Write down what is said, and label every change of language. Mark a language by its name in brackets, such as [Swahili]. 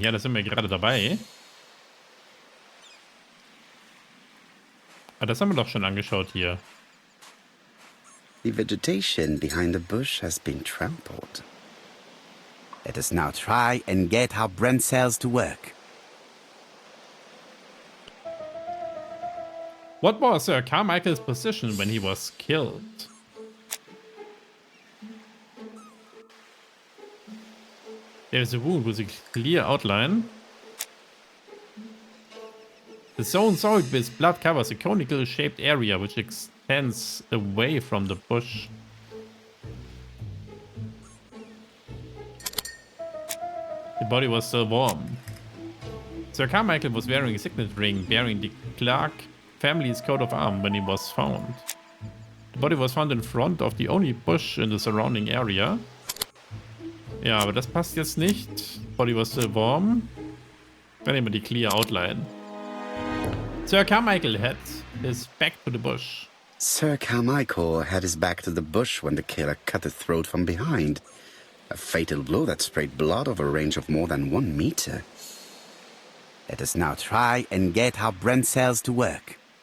[German] Ja, da sind wir gerade dabei. Ah, das haben wir doch schon angeschaut hier. [English] The vegetation behind the bush has been trampled. Let us now try and get our brain cells to work. What was Sir Carmichael's position when he was killed? There's a wound with a clear outline. The zone soiled with blood covers a conical shaped area which extends away from the bush. The body was still warm. Sir Carmichael was wearing a signet ring bearing the Clarke family's coat of arms when he was found. The body was found in front of the only bush in the surrounding area. [German] Ja, aber das passt jetzt nicht. [English] Body was still warm. [German] Dann nehmen wir die clear outline. [English] Sir Carmichael had his back to the bush. Sir Carmichael had his back to the bush when the killer cut the throat from behind. A fatal blow that sprayed blood over a range of more than 1 meter. Let us now try and get our brain cells to work.